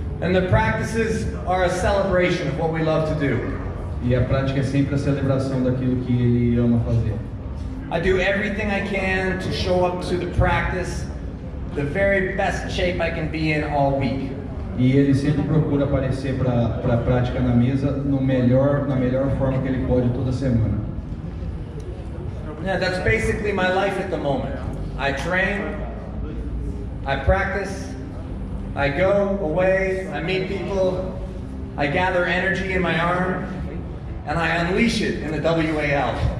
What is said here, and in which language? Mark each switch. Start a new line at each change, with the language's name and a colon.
English: And the practices are a celebration of what we love to do.
Portuguese: E a prática é sempre a celebração daquilo que ele ama fazer.
English: I do everything I can to show up to the practice the very best shape I can be in all week.
Portuguese: E ele sempre procura aparecer para a prática na mesa na melhor forma que ele pode toda semana.
English: Yeah, that's basically my life at the moment. I train, I practice, I go away, I meet people, I gather energy in my arm, and I unleash it in the WAL.